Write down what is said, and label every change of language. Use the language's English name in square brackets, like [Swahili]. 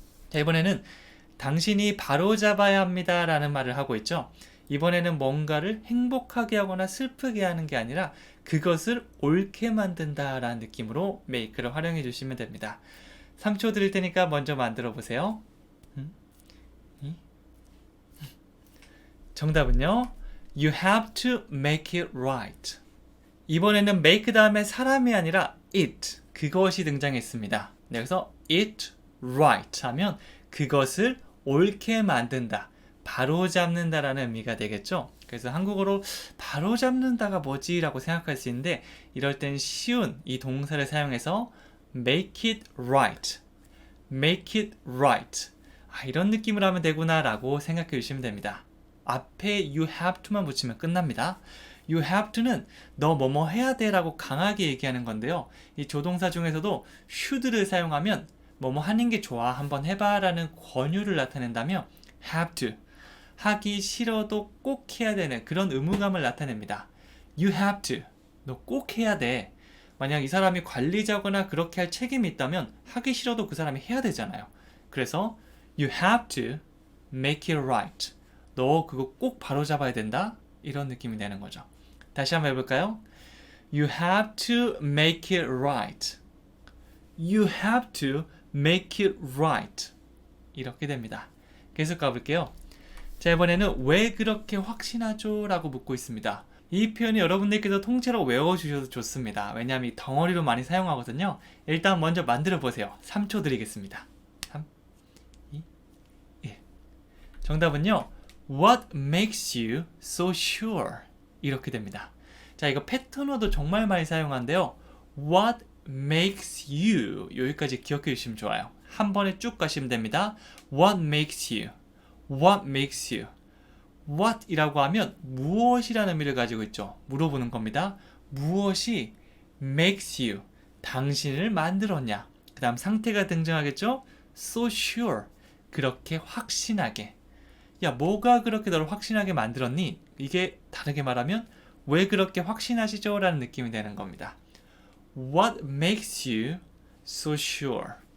[Korean] 자, 이번에는 당신이 바로잡아야 합니다 라는 말을 하고 있죠. 이번에는 뭔가를 행복하게 하거나 슬프게 하는 게 아니라 그것을 옳게 만든다 라는 느낌으로 make를 활용해 주시면 됩니다. 3초 드릴 테니까 먼저 만들어 보세요. 정답은요. [English] You have to make it right. [Korean] 이번에는 make 다음에 사람이 아니라 it, 그것이 등장했습니다. 네, 그래서 it right 하면 그것을 옳게 만든다, 바로잡는다라는 의미가 되겠죠. 그래서 한국어로 바로잡는다가 뭐지? 라고 생각할 수 있는데 이럴 땐 쉬운 이 동사를 사용해서 [English] make it right, make it right. [Korean] 이런 느낌으로 하면 되구나 라고 생각해 주시면 됩니다. 앞에 [English] you have to [Korean] 만 붙이면 끝납니다. [English] You have to [Korean] 는 너 뭐뭐 해야 돼 라고 강하게 얘기하는 건데요. 이 조동사 중에서도 should를 사용하면 뭐뭐 하는 게 좋아, 한번 해봐 라는 권유를 나타낸다며 have to, 하기 싫어도 꼭 해야 되는 그런 의무감을 나타냅니다. [English] You have to, [Korean] 너 꼭 해야 돼. 만약 이 사람이 관리자거나 그렇게 할 책임이 있다면 하기 싫어도 그 사람이 해야 되잖아요. 그래서 [English] You have to make it right. [Korean] 너 그거 꼭 바로잡아야 된다. 이런 느낌이 되는 거죠. 다시 한번 해볼까요? [English] You have to make it right. You have to make it right. [Korean] 이렇게 됩니다. 계속 가볼게요. 자, 이번에는 왜 그렇게 확신하죠? 라고 묻고 있습니다. 이 표현이 여러분들께서 통째로 외워주셔도 좋습니다. 왜냐하면 이 덩어리로 많이 사용하거든요. 일단 먼저 만들어 보세요. 3초 드리겠습니다. 3, 2, 1. 정답은요. [English] What makes you so sure? [Korean] 이렇게 됩니다. 자, 이거 패턴어도 정말 많이 사용하는데요. [English] What makes you? [Korean] 여기까지 기억해 주시면 좋아요. 한 번에 쭉 가시면 됩니다. [English] What makes you? What makes you? [Korean] What 이라고 하면 무엇이라는 의미를 가지고 있죠. 물어보는 겁니다. 무엇이 [English] makes you? [Korean] 당신을 만들었냐? 그 다음 상태가 등장하겠죠. [English] So sure. [Korean] 그렇게 확신하게. 야, 뭐가 그렇게 너를 확신하게 만들었니? 이게 다르게 말하면 왜 그렇게 확신하시죠? 라는 느낌이 되는 겁니다. [English] What makes you so sure?